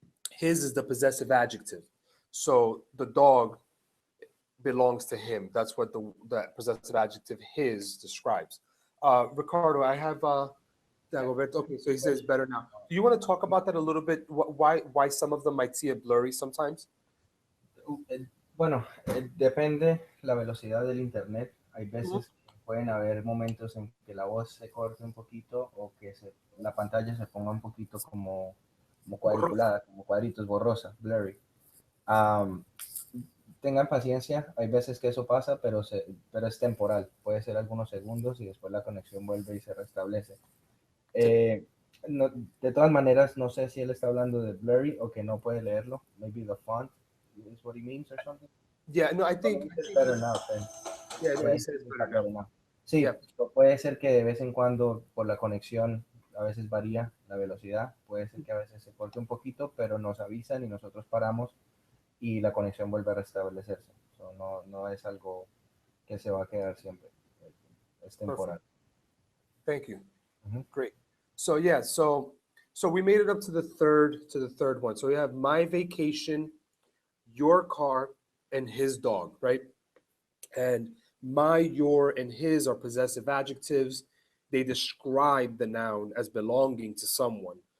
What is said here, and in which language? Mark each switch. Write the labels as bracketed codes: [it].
[en] His is the possessive adjective. So the dog belongs to him. That's what that possessive adjective his describes. Ricardo, I have Dagoberto. Okay, so he says better now. Do you want to talk about that a little bit? Why some of them might see it blurry sometimes? [es] Bueno, depende la velocidad del internet. Hay veces pueden haber momentos en que la voz se corte un poquito o que la pantalla se ponga un poquito como cuadriculada, como cuadritos, borrosa, blurry. Tengan paciencia, hay veces que eso pasa, pero es temporal. Puede ser algunos segundos y después la conexión vuelve y se restablece. No, de todas maneras, no sé si él está hablando de blurry o que no puede leerlo. [en] Maybe the font is what he means or something. Yeah, no, It's better now, yeah, no, yeah, he I said it's it's better now. better now. Yeah, [es] Sí, puede ser que de vez en cuando por la conexión a veces varía la velocidad, puede ser que a veces se corte un poquito, pero nos avisan y nosotros paramos y la conexión vuelve a restablecerse. So, no, no es algo que se va a quedar siempre, es [en] perfect. [es] temporal. [en] Thank you. Ujú. Great. So yeah, so we made it up to the third one. So we have my vacation, your car, and his dog, right? And my, your, and his are possessive adjectives. They describe the noun as belonging to someone.